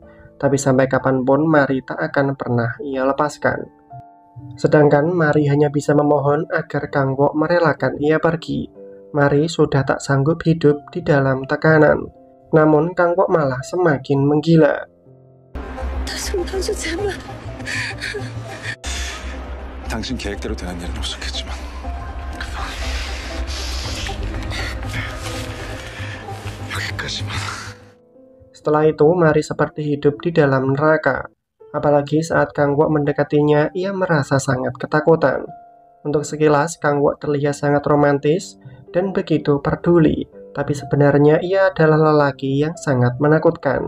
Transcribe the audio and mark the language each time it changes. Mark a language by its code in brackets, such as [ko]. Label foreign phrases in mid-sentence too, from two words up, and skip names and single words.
[id] Tapi sampai kapanpun Mari tak akan pernah ia lepaskan. Sedangkan Mari hanya bisa memohon agar Kang Wo merelakan ia pergi. Mari sudah tak sanggup hidup di dalam tekanan. Namun Kang Wo malah semakin menggila. [ko] 당신 계획대로 되는 일은 없었겠지만 여기까지만. [id] Setelah itu, Mari seperti hidup di dalam neraka. Apalagi saat Kang Wo mendekatinya, ia merasa sangat ketakutan. Untuk sekilas, Kang Wo terlihat sangat romantis dan begitu peduli, tapi sebenarnya ia adalah lelaki yang sangat menakutkan.